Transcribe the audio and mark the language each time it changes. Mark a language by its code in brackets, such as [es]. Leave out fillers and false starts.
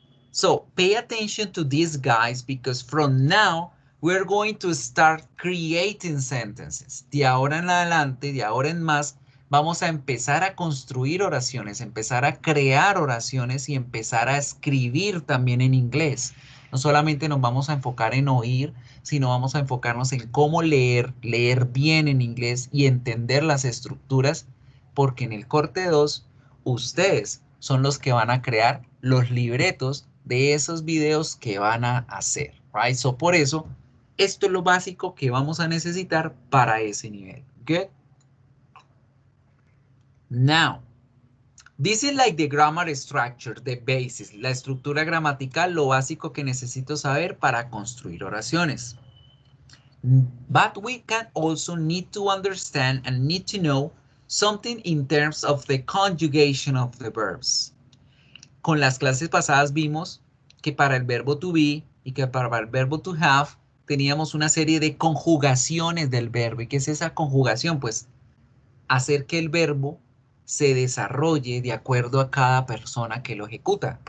[en] So pay attention to these guys because from now we're going to start creating sentences. [es] De ahora en adelante, de ahora en más, vamos a empezar a construir oraciones, empezar a crear oraciones y empezar a escribir también en inglés. No solamente nos vamos a enfocar en oír, sino vamos a enfocarnos en cómo leer bien en inglés y entender las estructuras, porque en el corte 2, ustedes son los que van a crear los libretos de esos videos que van a hacer, right? So, por eso, esto es lo básico que vamos a necesitar para ese nivel. [en] Good? Now, this is like the grammar structure, the basis, [es] la estructura gramatical, lo básico que necesito saber para construir oraciones. [en] But we can also need to understand and need to know something in terms of the conjugation of the verbs. [es] Con las clases pasadas vimos que para el verbo to be y que para el verbo to have teníamos una serie de conjugaciones del verbo. ¿Y qué es esa conjugación? Pues hacer que el verbo se desarrolle de acuerdo a cada persona que lo ejecuta.